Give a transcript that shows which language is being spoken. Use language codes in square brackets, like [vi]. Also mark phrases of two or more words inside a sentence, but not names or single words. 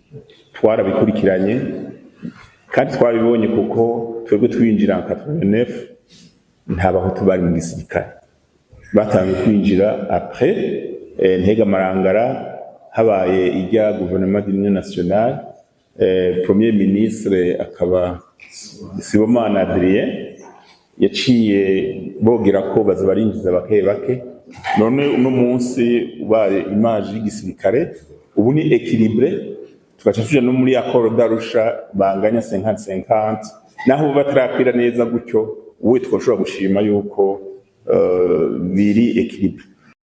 [rn] twarabikurikiranye kandi twabibonye kuko twebwe twinjira en 89 nta bahutu bari mu gisirikare, batangiye kwinjira après Ntega Marangara habaye ijya [fr] gouvernement d'union nationale, premier ministre [rn] akaba Sibomana Adrien yaciye bogera ko baza barinjiza bake bake, none uno munsi ubaye image y'igisirikare ubu ni équilibré, tugaca tuja no muri [fr] accord d'Arusha [rn] banganya 50-50, naho batarakwira neza gutyo uwe twoshobora gushima yuko biri équilibré.